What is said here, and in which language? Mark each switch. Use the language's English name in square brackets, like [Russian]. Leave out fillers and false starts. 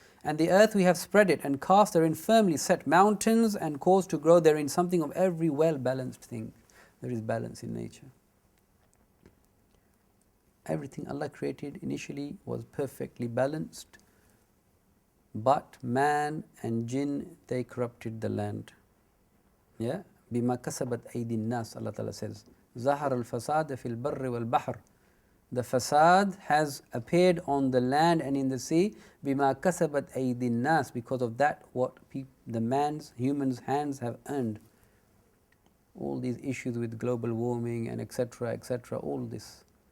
[English] And the earth we have spread it and cast therein firmly set mountains and caused to grow therein something of every well-balanced thing. There is balance in nature. Everything Allah created initially was perfectly balanced, but man and jinn, they corrupted the land. Yeah? [Arabic] بِمَا كَسَبَتْ أَيْدِي النَّاسِ, [English] Allah Ta'ala says. [Arabic] ظَهَرَ الْفَسَادَ فِي الْبَرِّ وَالْبَحْرِ. [English] The fasad has appeared on the land and in the sea, [Arabic] بِمَا كَسَبَتْ أَيْدِي النَّاسِ, [English] because of that what humans' hands have earned. All these issues with global warming and etc., all this.